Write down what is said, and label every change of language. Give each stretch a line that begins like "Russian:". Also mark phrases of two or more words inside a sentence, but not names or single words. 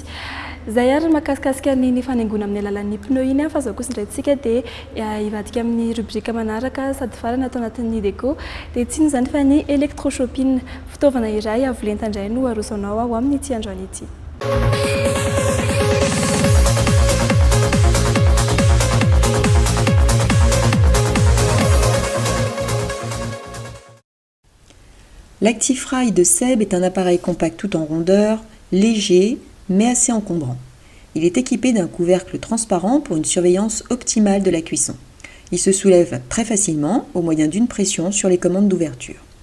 Malagasy: Zay ary makasikasika ny fanaingona amin'ny alalan'ny pneu iny fa zao kosa indraitsika dia hivadika amin'ny rubrika manaraka sady farany atao anatin'ny Ideco dia tsy ny zany fa ny électrochopping, fitaovana iray avolenta indray no arosanao ao amin'ny ity androany ity.
French: L'Actifry de Seb est un appareil compact tout en rondeur, léger, mais assez encombrant. Il est équipé d'un couvercle transparent pour une surveillance optimale de la cuisson. Il se soulève très facilement au moyen d'une pression sur les commandes d'ouverture.